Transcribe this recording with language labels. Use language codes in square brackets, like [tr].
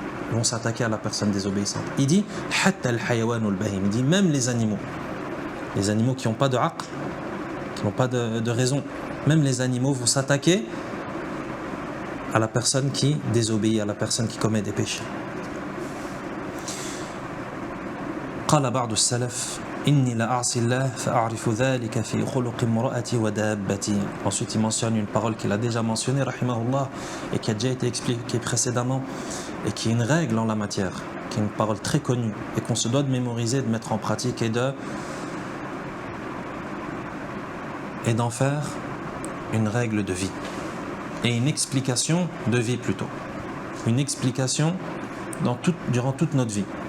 [fr] Ils vont s'attaquer à la personne désobéissante. Il dit [ar] حتى الحيوان البهيم. [fr] Il dit même les animaux qui n'ont pas de aql, qui n'ont pas de raison, même les animaux vont s'attaquer à la personne qui désobéit, à la personne qui commet des péchés. [ar] قال بعض السلف إني لأعصي الله فأعرف ذلك في خلق امرأتي ودابتي. [fr] Ensuite il mentionne une parole qu'il a déjà mentionnée rahimahullah et qui a déjà été expliquée précédemment et qui est une règle en la matière, qui est une parole très connue et qu'on se doit de mémoriser, de mettre en pratique et d'en faire une règle de vie et une explication de vie plutôt, une explication durant toute notre vie.